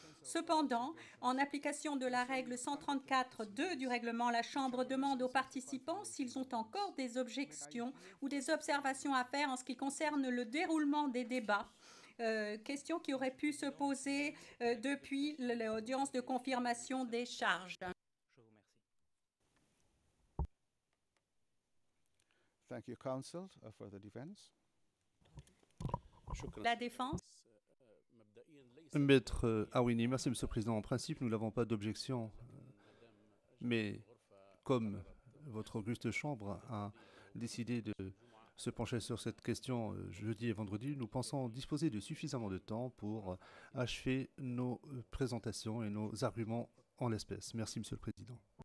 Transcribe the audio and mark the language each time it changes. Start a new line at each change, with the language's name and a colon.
French: Cependant, en application de la règle 134.2 du règlement, la Chambre demande aux participants s'ils ont encore des objections ou des observations à faire en ce qui concerne le déroulement des débats. Question qui aurait pu se poser depuis l'audience de confirmation des charges. Je vous remercie.
English: Thank you, Counsel, for the defense.
French: La défense. Maître Awini, merci Monsieur le Président. En principe, nous n'avons pas d'objection, mais comme votre auguste chambre a décidé de se pencher sur cette question jeudi et vendredi, nous pensons disposer de suffisamment de temps pour achever nos présentations et nos arguments en l'espèce. Merci Monsieur le Président.